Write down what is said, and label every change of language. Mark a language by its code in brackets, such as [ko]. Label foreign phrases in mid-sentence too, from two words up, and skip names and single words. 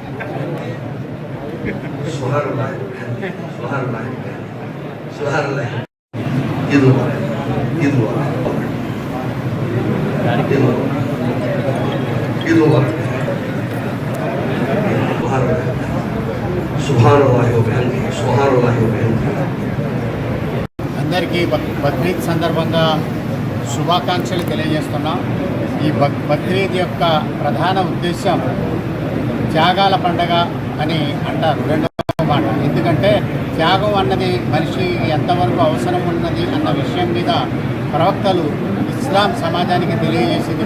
[ar] سبحان الله وبحمده سبحان الله وبحمده سبحان الله. عيد مبارك عيد مبارك عيد مبارك عيد مبارك. سبحان الله وبحمده سبحان الله وبحمده. [te] అందరికీ బక్రీద్ సందర్భంగా శుభాకాంక్షలు తెలియజేస్తున్నాం. ఈ బక్రీద్ యొక్క ప్రధాన ఉద్దేశం త్యాగాల పండగ అని అంటారు, రెండవ మాట. ఎందుకంటే త్యాగం అన్నది మనిషి ఎంతవరకు అవసరం ఉన్నది అన్న విషయం మీద ప్రవక్తలు ఇస్లాం సమాజానికి తెలియజేసింది.